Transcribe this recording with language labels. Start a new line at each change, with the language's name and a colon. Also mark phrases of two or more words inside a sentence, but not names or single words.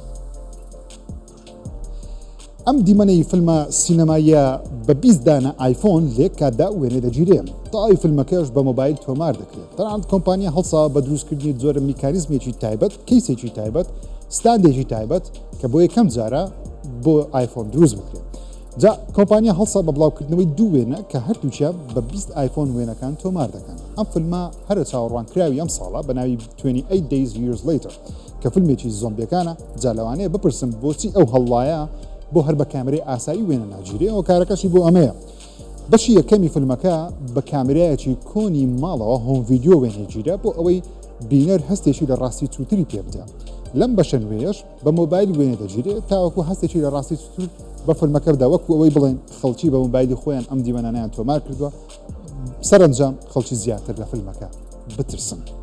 Central Kurdish: ئەم دیمەنەی فیلمە سینەماییە بە 20 دانە ئایفۆن لێک کاتدا وێنێ دەگیرێن تاوی فیلمەکەش بە مۆبایل تۆمار دەکرێت تەنانەت کۆمپانیا هەڵساوە بە دروستکردنی جۆرە میکانیزمێکی تایبەت کەیسێکی تایبەت ستاندێکی تایبەت کە بۆ یەکەم جارە بۆ ئایفۆن دروست بکرێت جا کۆمپانیا هەڵسا بە بڵاوکردنەوەی دوو وێنە کە هەردووچیان بە 20 ئایفۆن وێنەکان تۆمار دەکەن ئەم فیلمە هەرە چاوەڕوانکراوی ئەم ساڵە بە ناوی 28 days years later کە فیلمێکی زۆمبیەکانە جالەوانەیە بپرسم بۆچی ئەو هەڵڵایە بۆ هەر بە کامرەی ئاسایی وێنە ناگیرێ ئەو کارەکەشی بۆ ئەمەیە بەشی یەکەمی فیلمەکە بە کامرایەکی کۆنی ماڵەوە
English: home video
Central Kurdish: وێنێگیرە بۆ ئەوەی بینەر هەستێکی لە ڕاستی چوتری پێ بدە لەم بەشە نوێیەش بە مۆبایل وێنێ دەگیرێت تاوەکو هەستێکی لە ڕاستی چوتر بە فیلمەکەدا وەکو ئەوەی بڵێن خەڵکی بە مۆبایلی خۆیان ئەم دیوەنانیان تۆمار کردووە سەرنجام خەڵکی زیاتر لە فیلمەکە بترسن